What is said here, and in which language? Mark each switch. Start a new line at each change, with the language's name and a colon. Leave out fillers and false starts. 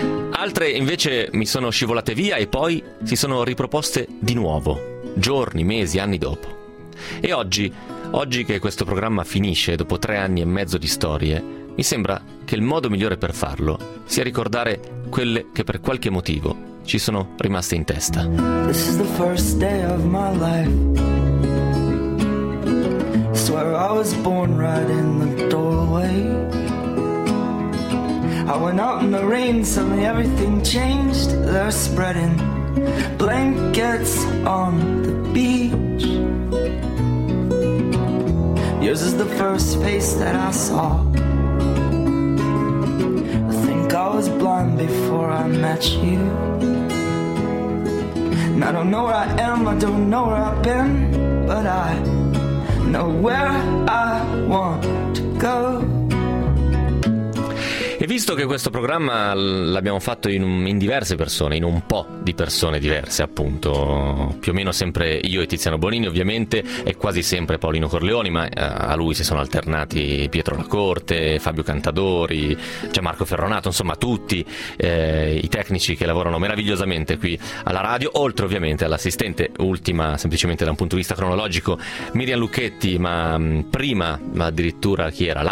Italian: Altre invece mi sono scivolate via e poi si sono riproposte di nuovo, giorni, mesi, anni dopo. E oggi che questo programma finisce dopo 3 anni e mezzo di storie, mi sembra che il modo migliore per farlo sia ricordare quelle che per qualche motivo ci sono rimaste in testa.
English: This is the first day of my life. Swear I was born right in the doorway. I went out in the rain, suddenly everything changed. They're spreading blankets on the beach. Yours is the first face that I saw. I think I was blind before I met you. And I don't know where I am, I don't know where I've been, but I know where I want to go.
Italian: E visto che questo programma l'abbiamo fatto in diverse persone, in un po' di persone diverse appunto, più o meno sempre io e Tiziano Bonini ovviamente, e quasi sempre Paolino Corleoni, ma a lui si sono alternati Pietro Lacorte, Fabio Cantadori, Gianmarco Ferronato, insomma tutti i tecnici che lavorano meravigliosamente qui alla radio, oltre ovviamente all'assistente ultima, semplicemente da un punto di vista cronologico, Miriam Lucchetti, ma addirittura chi era?